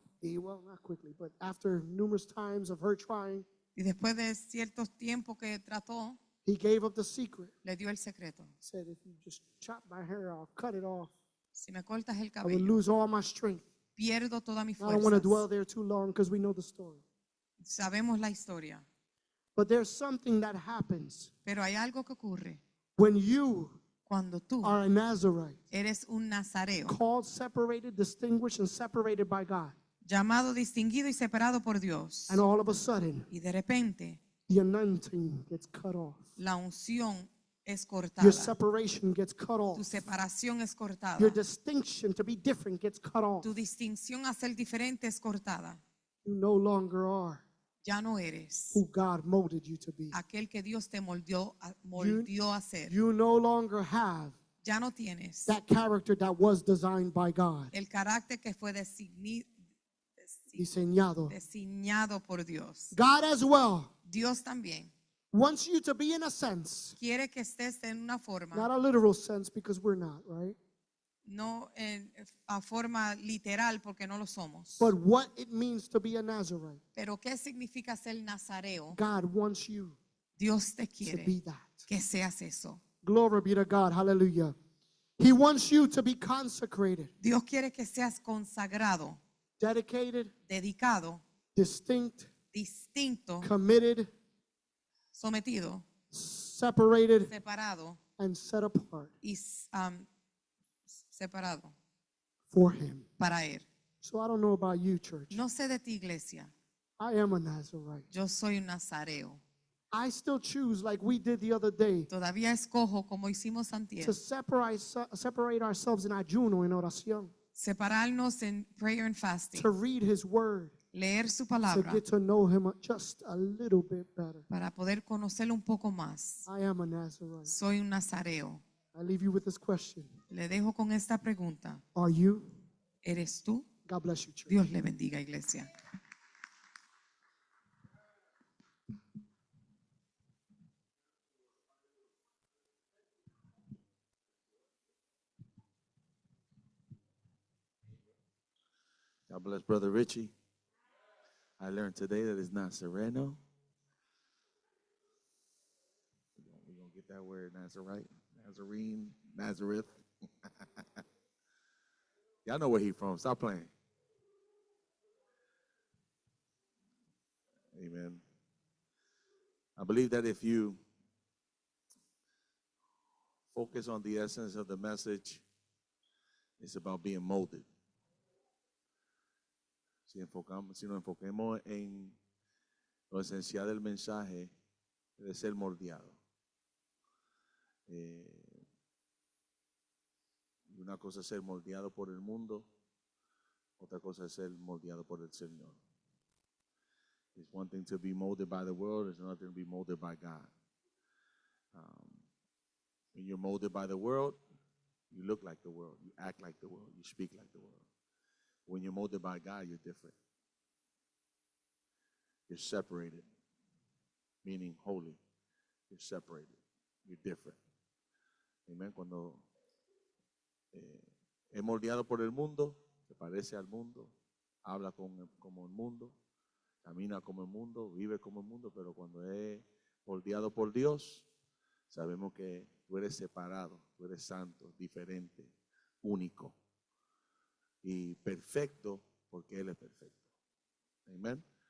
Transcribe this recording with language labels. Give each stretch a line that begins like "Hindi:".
English: Well, not quickly, but after numerous times of her trying,
Spanish: Y después de ciertos tiempos que trató,
English: he gave up the secret.
Spanish: le dio el secreto.
English: Said, "If you just chop my hair off, cut it off,
Spanish: Si me cortas el
English: I will
Spanish: cabello,
English: lose all my strength."
Spanish: pierdo toda mi
English: I don't want to dwell
Spanish: fuerza.
English: there too long because we know the story.
Spanish: Sabemos la historia,
English: But there's something that happens
Spanish: pero hay algo que ocurre
English: when you
Spanish: cuando tú
English: are a Nazarite,
Spanish: eres un nazareo,
English: called, separated, distinguished, and separated by God.
Spanish: llamado, distinguido y separado por Dios.
English: And all of a sudden,
Spanish: Y de repente,
English: the anointing gets cut off.
Spanish: la unción es
English: Your
Spanish: cortada.
English: separation gets cut off.
Spanish: Tu separación es cortada.
English: Your distinction to be different gets cut off.
Spanish: Tu distinción a ser diferente es cortada.
English: You no longer are
Spanish: Ya no eres
English: who God molded you to be.
Spanish: aquel que Dios te moldeó a ser.
English: You no longer have
Spanish: Ya no tienes
English: that character that was designed by God,
Spanish: el carácter que fue diseñado. diseñado por Dios.
English: God as well
Spanish: Dios también
English: wants you to be in a sense,
Spanish: quiere que estés en una forma,
English: not a literal sense because we're not, right?
Spanish: no en a forma literal porque no lo somos.
English: But what it means to be a Nazarite.
Spanish: Pero ¿qué significa ser nazareo?
English: God wants you
Spanish: Dios te
English: to
Spanish: quiere
English: be that.
Spanish: que seas eso.
English: Glory be to God. Hallelujah. He wants you to be consecrated,
Spanish: Dios quiere que seas consagrado,
English: dedicated,
Spanish: dedicado,
English: distinct,
Spanish: distinto,
English: committed,
Spanish: sometido,
English: separated,
Spanish: separado
English: and set apart
Spanish: y separado
English: for Him.
Spanish: para Él.
English: So I don't know about you, church.
Spanish: No sé de ti, iglesia.
English: I am a Nazarite.
Spanish: Yo soy un nazareo.
English: I still choose, like we did the other day,
Spanish: Todavía escojo, como hicimos antier,
English: to separate ourselves in
Spanish: ayuno, en oración, separarnos en
English: prayer and fasting, to read His Word,
Spanish: leer su
English: to
Spanish: palabra
English: get to know Him just a little bit better.
Spanish: para poder conocerlo un poco más.
English: I am a Nazarite.
Spanish: Soy un nazareo.
English: I leave you with this question.
Spanish: Le dejo con esta pregunta.
English: Are you?
Spanish: ¿Eres tú?
English: God bless you, church.
Spanish: Dios le bendiga, iglesia.
English: God bless Brother Richie. I learned today that it's not Sereno. We're going to get that word, Nazarite, Nazarene, Nazareth. Y'all know where he's from. Stop playing. Amen. I believe that if you focus on the essence of the message, it's about being molded.
Spanish: Si nos enfoquemos en lo esencial del mensaje, de ser moldeado. Una cosa es ser moldeado por el mundo, otra cosa es ser moldeado por el Señor.
English: It's one thing to be molded by the world, it's another thing to be molded by God. When you're molded by the world, you look like the world, you act like the world, you speak like the world. When you're molded by God, you're different. You're separated, meaning holy. You're separated. You're different. Amen.
Spanish: Cuando es moldeado por el mundo, se parece al mundo, habla como el mundo, camina como el mundo, vive como el mundo, pero cuando es moldeado por Dios, sabemos que tú eres separado, tú eres santo, diferente, único y perfecto porque Él es perfecto. Amén.